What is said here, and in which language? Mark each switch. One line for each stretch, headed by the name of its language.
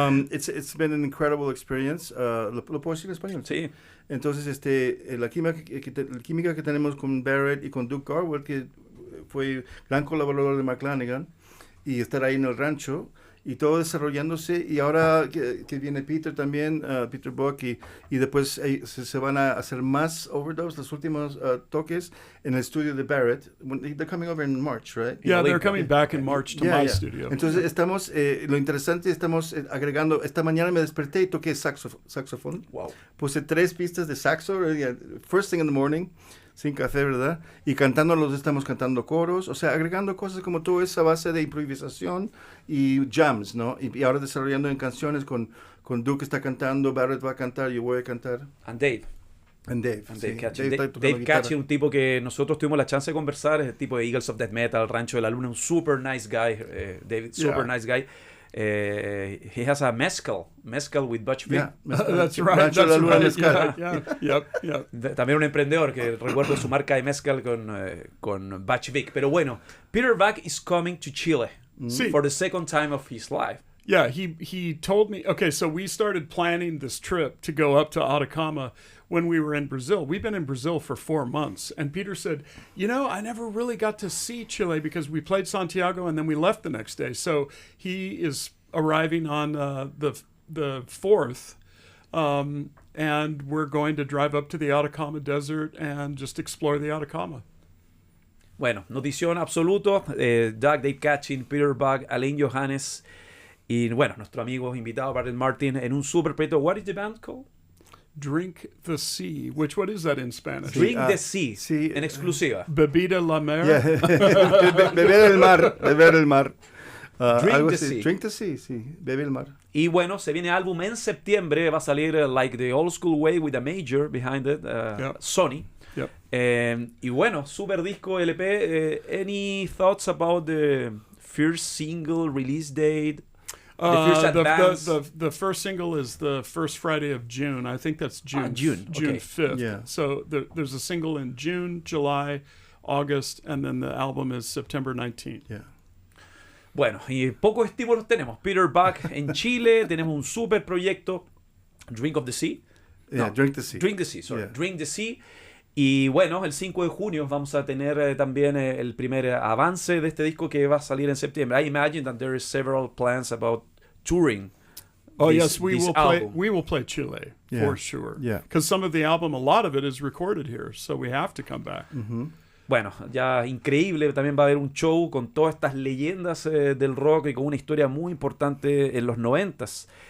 English: It's been an incredible experience.
Spanish: ¿Lo puedo decir en español? Sí. Entonces, la química que tenemos con Barrett y con Duke Garwood, que fue gran colaborador de Mark Lanigan, y estar ahí en el rancho, y todo desarrollándose, y ahora que viene Peter también, Peter Buck, y después se van a hacer más overdubs, los últimos toques en el estudio de Barrett.
English: They're coming over in March, right? Yeah, they're coming back in March to my studio.
Spanish: Entonces estamos, lo interesante, estamos agregando, esta mañana me desperté y toqué saxofón. Wow. Puse 3 pistas de saxo,
English: first thing in the morning,
Spanish: sin café, ¿verdad? Y estamos cantando coros, o sea, agregando cosas como toda esa base de improvisación y jams, ¿no? Y ahora desarrollando en canciones con Duke está cantando, Barrett va a cantar, yo voy a cantar.
English: And Dave.
Spanish: Sí. Dave Ketching, un tipo que nosotros tuvimos la chance de conversar, es el tipo de Eagles of Death Metal, Rancho de la Luna, un
English: super nice guy, David, super nice guy. He has a mezcal with Butch Vig. That's right. Rancho de la Luna mezcal. Yep.
Spanish: También un emprendedor que recuerdo su marca de mezcal con Butch Vig. Pero bueno,
English: Peter Buck is coming to Chile for the second time of his life. Yeah, he told me, okay, so we started planning this trip to go up to Atacama when we were in Brazil. We've been in Brazil for 4 months. And Peter said, I never really got to see Chile because we played Santiago and then we left the next day. So he is arriving on the 4th. And we're going to drive up to the Atacama Desert and just explore the Atacama.
Spanish: Bueno, notición absoluto. Doug, Dave Ketching, Peter Buck, Alain Johannes. Y bueno, nuestro amigo invitado, Barrett Martin, en un super proyecto.
English: What is the band called? Drink the Sea. What is that in Spanish? Drink the Sea, en exclusiva. Bebida la mer.
Spanish: Beber el mar.
English: Drink the Sea.
Spanish: Drink the Sea, sí. Beber el mar. Y bueno, se viene álbum en septiembre. Va a salir
English: Like the Old School Way with a Major behind it.
Spanish: Sony.
English: Yep.
Spanish: Y bueno, super disco LP.
English: Any thoughts about the first single release date? The first single is the first Friday of June. I think that's June Okay. 5th. Yeah. So there's a single in June, July, August, and then the album is September 19th. Yeah.
Spanish: Bueno, y pocos estímulos tenemos. Peter Buck en Chile, tenemos un super proyecto, Drink of the Sea.
English: Yeah,
Spanish: No,
English: Drink the Sea. Drink the Sea, sorry. Yeah. Drink the Sea.
Spanish: Y bueno, el 5 de junio vamos a tener también el primer avance de este disco que va a salir en septiembre.
English: I imagine that there is several plans about touring. Oh this, yes, we this will play. album. We will play Chile Yeah. for sure. Yeah. Because some of the album, a lot of it is recorded here, so we have to come back. Mm-hmm.
Spanish: Bueno, ya increíble, también va a haber un show con todas estas leyendas del rock y con una historia muy importante en los 90s.